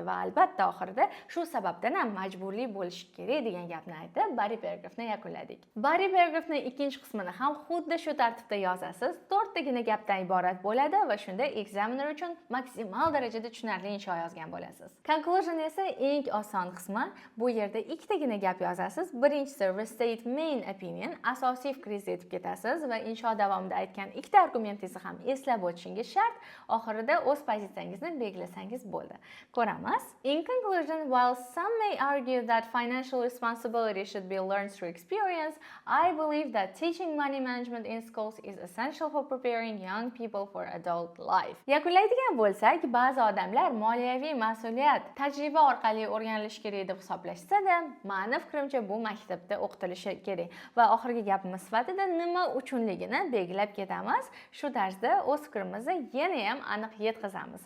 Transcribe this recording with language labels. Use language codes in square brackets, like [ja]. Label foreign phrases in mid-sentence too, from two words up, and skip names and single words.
[uz] Va albatta oxirida shu sababdan ham majburli bo'lish kerak degan gapni aytib, body paragrafni yakunladik. Body paragrafning ikkinchi qismini ham xuddi shu tartibda yozasiz. 4 tagina gapdan iborat bo'ladi va shunda examiner uchun maksimal darajada tushunarli insho yozgan bo'lasiz. Conclusion esa eng oson qismi. Bu yerda ikkitagina gap yozasiz. [en] Birinchisi restate main opinion, [uz] asosiy fikringizni aytib ketasiz va insho davomida aytgan ikkita argumentingizni ham eslab o'tishingiz shart. Oxirida o'z pozitsiyangizni belgilasangiz bo'ldi. Ko'ramiz. [en] In conclusion, while some may argue that financial responsibility should be learned through experience, I believe that teaching money management in schools is essential for preparing young people for adult life. [uz] Yakunlaydigan bo'lsak, ba'zi odamlar moliyaviy mas'uliyat tajriba orqali o'rganilishi kerak deb hisoblashsa-da, meni fikrimcha bu maktabda o'qitilishi kerak. Va oxirgi gapimiz sifatida nima uchunligini belgilab ketamiz. Shu tarzda o'z fikrimizni yana ham aniq yetkazamiz.